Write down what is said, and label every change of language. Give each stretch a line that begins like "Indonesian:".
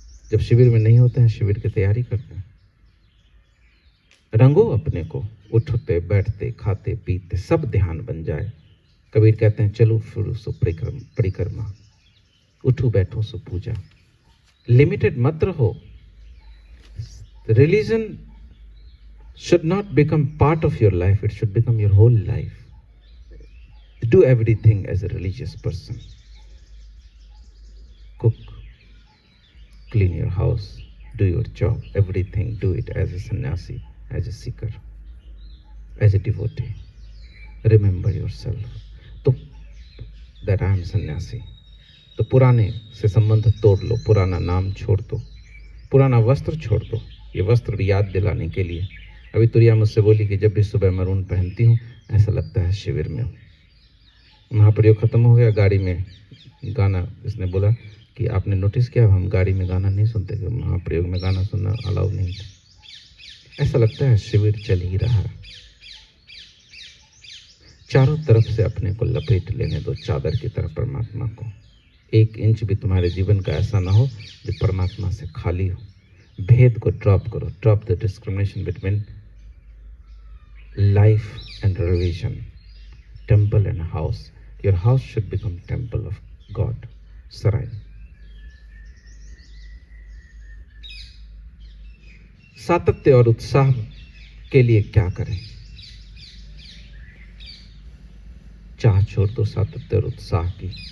Hindi: जब शिविर में नहीं होते हैं, शिविर की तैयारी करते हैं। रंगो अपने को, उठते बैठते खाते पीते सब ध्यान बन जाए। कबीर कहते हैं चलो फिरो सो परिक्रमा, उठो बैठो सो पूजा। लिमिटेड मत रहो।
English: Religion should not become part of your life, it should become your whole life. Do everything as a religious person. Cook, clean your house, do your job, everything do it as a sannyasi, as a seeker, as a devotee. Remember yourself. तो that I am sannyasi.
Hindi: तो पुराने से संबंध तोड़ लो, पुराना नाम छोड़ दो, पुराना वस्त्र छोड़ दो। ये वस्त्र भी याद दिलाने के लिए। अभी तुरिया मुझसे बोली कि जब भी सुबह मरून पहनती हूँ ऐसा लगता है शिविर में हूँ। महाप्रयोग खत्म हो गया, गाड़ी में गाना, इसने बोला कि आपने नोटिस किया हम गाड़ी में गाना नहीं सुनते, कि महाप्रयोग में गाना सुनना अलाउ नहीं था। ऐसा लगता है शिविर चल ही रहा है। चारों तरफ से अपने को लपेट लेने दो चादर की तरह परमात्मा को। 1 इंच भी तुम्हारे जीवन का ऐसा ना हो जो परमात्मा से खाली हो। भेद को ड्रॉप करो।
English: Drop the discrimination between life and religion, temple and house. Your house should become temple of God, Sarai.
Hindi: सातत्य और उत्साह के लिए क्या करें? चाह छोड़ दो सातत्य और उत्साह की।